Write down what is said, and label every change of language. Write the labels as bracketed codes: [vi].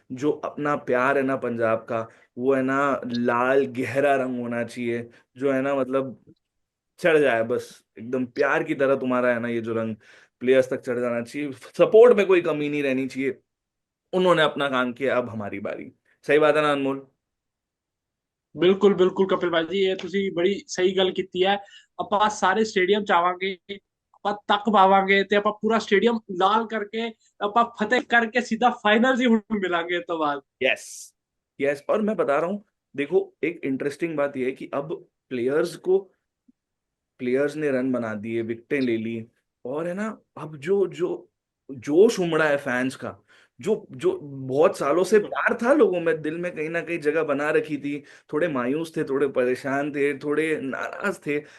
[hi] जो अपना प्यार है ना पंजाब का, वो है ना लाल गहरा रंग होना चाहिए, जो है ना मतलब चढ़ जाए बस, एकदम प्यार की तरह तुम्हारा है ना ये जो रंग प्लेयर्स तक चढ़ जाना चाहिए. सपोर्ट में कोई कमी नहीं रहनी चाहिए. उन्होंने अपना काम किया, अब हमारी बारी. सही बात है ना अनमोल. [pa] ਬਿਲਕੁਲ ਬਿਲकुल ਕਪਿਲ ਭਾਜੀ, ਇਹ ਤੁਸੀਂ ਬੜੀ ਸਹੀ ਗੱਲ ਕੀਤੀ ਹੈ. ਆਪਾਂ ਸਾਰੇ ਸਟੇਡੀਅਮ ਚ ਆਵਾਂਗੇ, ਆਪਾਂ ਤੱਕ ਪਾਵਾਂਗੇ ਤੇ ਆਪਾਂ ਪੂਰਾ ਸਟੇਡੀਅਮ ਲਾਲ ਕਰਕੇ ਆਪਾਂ ਫਤਿਹ ਕਰਕੇ ਸਿੱਧਾ ਫਾਈਨਲ ਹੀ ਹੁਣ ਮਿਲਾਂਗੇ ਇਸ ਤੋਂ ਬਾਅਦ. [en] Yes, yes. [hi] और मैं बता रहा हूँ, देखो एक इंटरेस्टिंग बात यह है कि अब प्लेयर्स ने रन बना दिए, विकेटें ले ली, और है ना अब जो जो जोश उमड़ा है फैंस का, जो जो बहुत सालों से बिल्कुल. प्यार था लोगों में, दिल में कहीं ना कहीं जगह बना रखी थी. थोड़े मायूस थे, थोड़े परेशान थे, थोड़े नाराज थे.